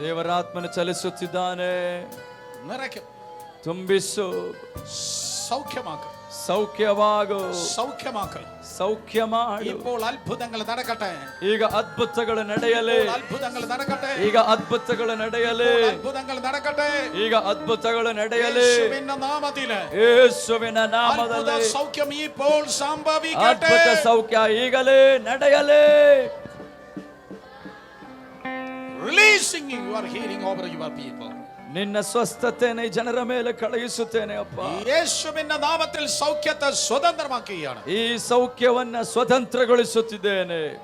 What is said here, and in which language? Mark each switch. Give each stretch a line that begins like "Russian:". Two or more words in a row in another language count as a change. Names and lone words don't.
Kannada: ದೇವರಾತ್ಮನು ಚಲಿಸುತ್ತಿದ್ದಾನೆ.
Malayalam: നിറയ്ക്കും,
Kannada: ತುಂಬಿಸು,
Malayalam: സൗഖ്യമാക്കും,
Kannada: ಸೌಖ್ಯವಾಗು,
Malayalam: സൗഖ്യമാക്കും,
Kannada: ಸೌಖ್ಯ ಮಾಡು.
Malayalam: ഇപ്പോൾ അത്ഭുതങ്ങൾ നടക്കട്ടെ.
Kannada: ಈಗ ಅದ್ಭುತಗಳು ನಡೆಯಲಿ.
Malayalam: അത്ഭുതങ്ങൾ നടക്കട്ടെ.
Kannada: ಈಗ ಅದ್ಭುತಗಳು ನಡೆಯಲಿ.
Malayalam: അത്ഭുതങ്ങൾ നടക്കട്ടെ.
Kannada: ಈಗ ಅದ್ಭುತಗಳು ನಡೆಯಲಿ.
Malayalam: യേശുവിന്റെ നാമത്തിൽ,
Kannada: ಯೇಸುವಿನ ನಾಮದಲ್ಲಿ
Malayalam: അത്ഭുത സൗഖ്യം ഇപ്പോൾ സംഭവിക്കട്ടെ.
Kannada: ಅದ್ಭುತ ಸೌಖ್ಯ ಈಗಲೇ ನಡೆಯಲಿ.
English: Releasing your healing over your people.
Kannada: ನಿನ್ನ ಸ್ವಸ್ಥತೆಯನ್ನು ಈ ಜನರ ಮೇಲೆ ಕಳುಹಿಸುತ್ತೇನೆ ಅಪ್ಪ.
Malayalam: ಯೇಸುವಿನ ನಾಮത്തിൽ സൗഖ്യത്തെ സ്വതന്ത്രമാക്കുകയാണ്.
Kannada: ಈ ಸೌಖ್ಯವನ್ನ ಸ್ವತಂತ್ರಗೊಳಿಸುತ್ತಿದ್ದೇನೆ.